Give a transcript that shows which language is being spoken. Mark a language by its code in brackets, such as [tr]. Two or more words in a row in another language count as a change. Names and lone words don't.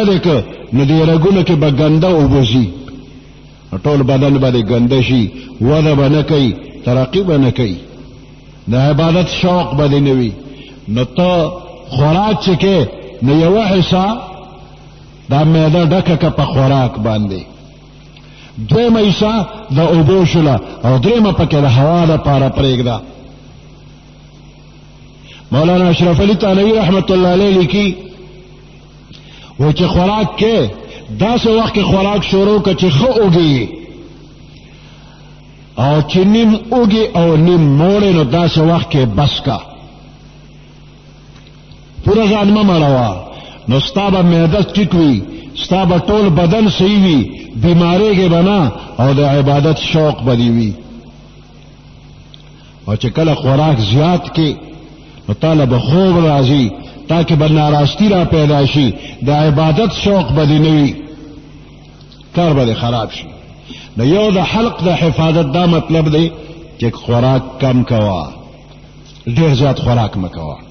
[ps] دی که نو دې رګونو کې به ګنده اوبه ځي ټول بدن باندې ګنده شي وده به نه کوي ترقي به نه کوي د عبادت شوق به دې نه وي نو ته خوراک چې کې نو یوه حصه دا معده ډکه که په خوراک باندې دویمه حصه د اوبو شوله او درېیمه پکې د هوا دپاره پرېږده مولانا اشرف علی تھانوی [ar] رحمت اللہ علیہ [ur] لکھی وہ [ps] چې خوراک کې داسې وخت کې خوراک شروع که چې ښه اوږي او چې نیم اوږي او نیم موړې نو داسې وخت کې بس کا پورا ځان مه مړوه نو ستا به معده ټیټ وي ستا به ټول بدن صحیح وي بیماریږې به نه او د عبادت شوق به دې وي او چې کله خوراک زیات کې نو تاله به خوب راځي تاکہ به ناراستی را پیدا شي د عبادت شوق به دې نه وي کار به دې خراب شي نو یو د حلق د حفاظت دا مطلب دی چې خوراک کم کوه ډېر زیات خوراک مه کوه